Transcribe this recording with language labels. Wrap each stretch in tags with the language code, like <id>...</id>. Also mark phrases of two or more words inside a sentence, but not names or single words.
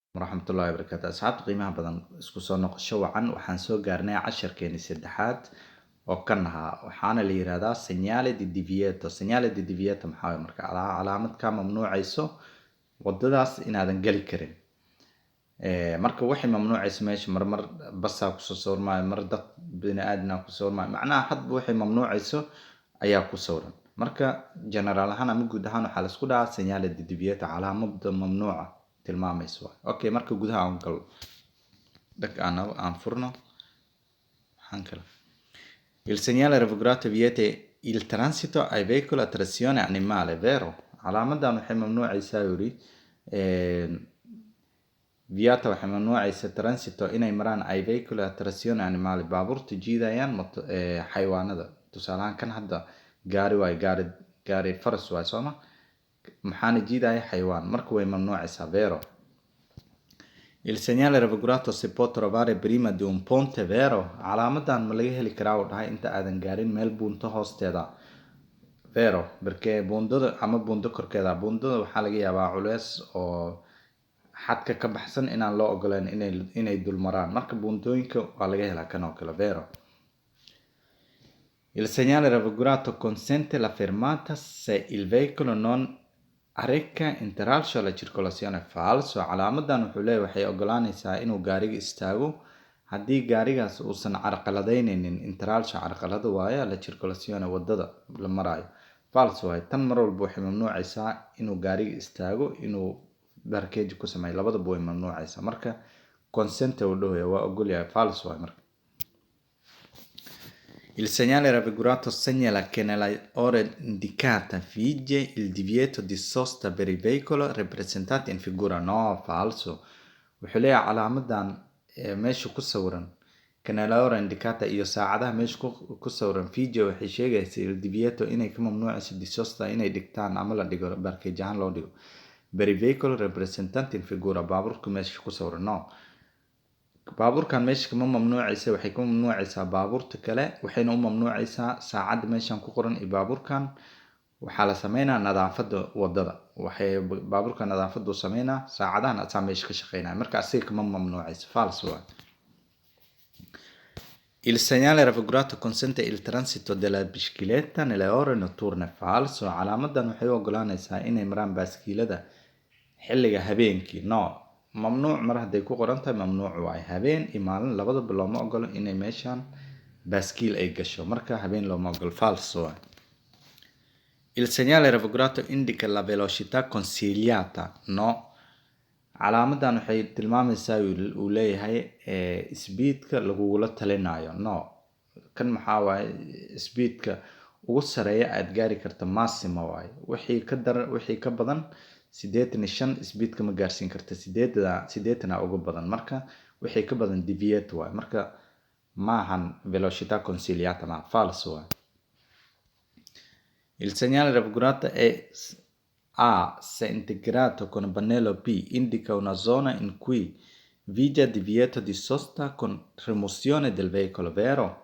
<so>waraxmatullaahi wabarakaatu. Asxaabta qiimaha badan isku soo noqosho wacan waxaan soo gaarnay casharkeeni saddexaad oo kan ahaa waxaana la yiraahdaa</so> <it>segnale di divieto. Segnale di divieto</it> <so>maxaa weeye marka calaamad ka mamnuucayso wadadaas inaadan gali karin. Marka waxay mamnuucayso meesha marmar basaa ku soo sawirmaayo, mar dad bini aadana ku sawirmaayo, macnaha hadba waxay mamnuucayso ayaa ku sawiran. Marka general ahaan ama guud ahaan waxaa la isku dhahaa</so> <it>segnale di divieto,</it> <so>calaamada mamnuuca tilmaamayso. Okay, marka gudaha aan gal dhag aan furno waxaan kala</so> <it>il segnale raffigurato vieta il transito ai veicoli a trazione animale, vero?</it> <so>Calaamadan waxay mamnuucaysaa yiri vieta waxay mamnuucaysaa transito inay maraan</so> <it>ai veicoli a trazione animale,</it> <so>baabuurta jiidayaan xayawaanada. Tusaalahan kan hadda gaari waay, gaari faras waay sooma, maxaana jiidaya xayawaan, marka way mamnuucaysaa,</so> <it>vero? Il segnale raffigurato si può trovare prima di un ponte, vero?</it> <so>Calaamadan ma laga heli karaa u dhahay inta aadan gaarin meel buunto hoosteeda,</so> <it>vero?</it> <so>Perché buundada ama buundo korkeeda, buundada waxaa laga yaabaa culeys oo xadka ka baxsan inaan loo ogolaan inay dul maraan, marka buundooyinka waa laga helaa kan oo kale,</so> <it>vero? Il segnale raffigurato consente la fermata se il veicolo non arreca intralcio alla circolazione, falso.</it> <so>Calaamadan wuxuu leeyahay waxay ogolaanaysaa inuu gaariga istaago haddii gaarigaas uusan carqaladaynaynin intralcio, carqalada waaye</so> <it>la circolazione</it> <so>wadada la marayo, falso waaye. Tan mar walba waxay mamnuucaysaa inuu gaariga istaago, inuu barkeeji ku sameeyo, labadaba way mamnuucaysaa. Marka consente uu dhahoya waa ogol yahay, falso waaye marka.</so> <it>Il segnale raffigurato segnala che nella ora indicata vige il divieto di sosta per il veicolo rappresentato in figura, no, falso.</it> <so>Wuxuu leeyahay calaamadan meesha ku sawiran</so> <it>che nella ora indicata</it> <so>iyo saacadaha meesha ku sawiran vige waxay sheegaysaa</so> <it>il divieto</it> <so>inay ka mamnuucayso</so> <it>di sosta</it> <so>inay dhigtaan ama la dhigo barkeej ahaan loo dhigo</so> <it>per il veicolo rappresentato in figura,</it> <so>baabuurka meesha ku sawiran, no. baabuurkan meesha kama mamnuucaysa, waxay ka mamnuucaysaa baabuurta kale, waxayna u mamnuucaysaa saacadda meeshan ku qoran iyo baabuurkan waxaa la sameynaa nadaafada wadada, waxay baabuurka nadaafadu sameynaa, saacadahan asaa meesha ka shaqeynaya, marka asiga kama mamnuucaysa, falso waa.</so> <it>Il segnale raffigurato consente il transito della bicicletta nelle ore notturne, falso.</it> <so>Calaamadan waxay u ogolaanaysaa inay maraan baaskiilada xilliga habeenkii, no. mamnuuc mar hadday ku qoran tahay mamnuuc waaye, habeen iyo maalin labadaba looma ogolo inay meeshan baaskiil ay gasho, marka habeen looma ogolo, falso waaye.</so> <it>Il segnale raffigurato indica la velocità consigliata, no.</it> <so>Calaamadan waxay tilmaamaysaa uu leeyahay speedka lagugula talinayo, no. Kan maxaa waaye speedka ugu sareeya aad gaari karta massimo waaye, wixii ka badan 85 speedka ma gaarsiin karta, 80 ugu badan, marka wixii ka badan deviate waaye, marka maahan</so> <it>velocità consigliata,</it> <so>ma falso waaye.</so> <it>Il segnale raffigurato se integrato con pannello P indica una zona in cui vige divieto di sosta con rimozione del veicolo, vero?</it>